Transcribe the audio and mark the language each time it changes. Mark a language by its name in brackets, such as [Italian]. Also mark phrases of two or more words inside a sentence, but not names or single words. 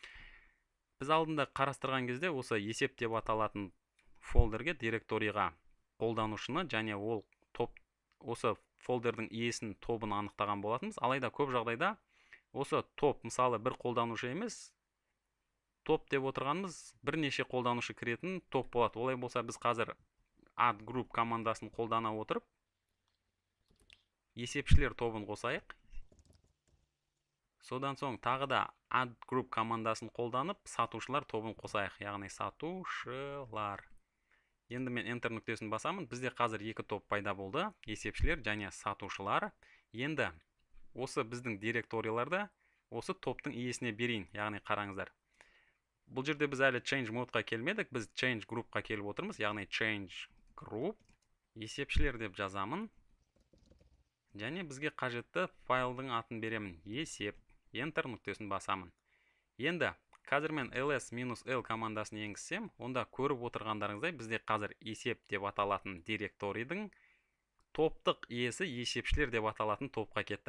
[Kazakh] Біз алдында қарастырған кезде осы есеп деп аталатын фолдерге, директорийға қолданушыны және ол топ, осы фолдердің иесін, тобын анықтаған болатынбыз. Алайда көп жағдайда осы топ, мысалы бір қолданушы емес, топ деп отырғанымыз бірнеше қолданушы кіретін топ болады. Олай болса біз қазір [English] add group [Kazakh] командасын қолдана отырып есепшілер тобын қосайық. Содан соң тағы да [English] add group [Kazakh] командасын қолданып сатушылар тобын қосайық, яғни сатушылар. Енді мен enter нүктесін басамын. Бізде қазір екі топ пайда болды, есепшілер және сатушылар. Енді осы біздің директорияларды осы топтың иесіне берейін, яғни қараңыздар. Бұл жерде біз әлі [English] change mode- [Kazakh] ға келмедік, біз [English] change group- [Kazakh] қа келіп отырмыз, яғни [English] change group [Kazakh] есепшілер деп жазамын. Және бізге қажетті файлдың атын беремін. Есеп, Enter нүктесін басамын. Енді қазір мен ls-l командасын енгізсем, онда көріп отырғандарыңыздай бізде қазір есеп деп аталатын директорийдің топтық иесі есепшілер деп аталатын топқа кетті.